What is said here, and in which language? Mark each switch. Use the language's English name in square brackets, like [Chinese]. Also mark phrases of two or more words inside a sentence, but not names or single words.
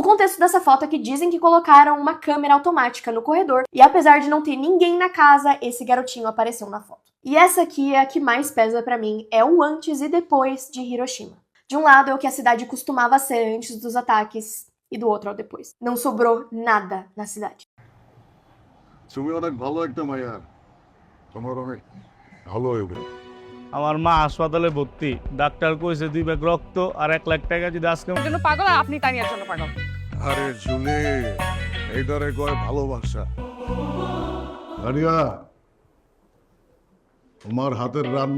[Portuguese] O contexto dessa foto é que dizem que colocaram uma câmera automática no corredor e apesar de não ter ninguém na casa, esse garotinho apareceu na foto. E essa aqui é a que mais pesa pra mim, é o antes e depois de Hiroshima. De um lado é o que a cidade costumava ser antes dos ataques e do outro é o depois. Não sobrou nada na cidade. [Bangla] আমার মা হাসপাতালে ভর্তি ডাক্তার কইছে 2 ব্যাগ রক্ত আর 1 লাখ টাকা যদি আজকে জন্য পাগল আর আপনি তানিয়ার জন্য পাগল। আরে জুলি এইটারে কয় ভালোবাসা আরিয়া তোমার হাতের রান্না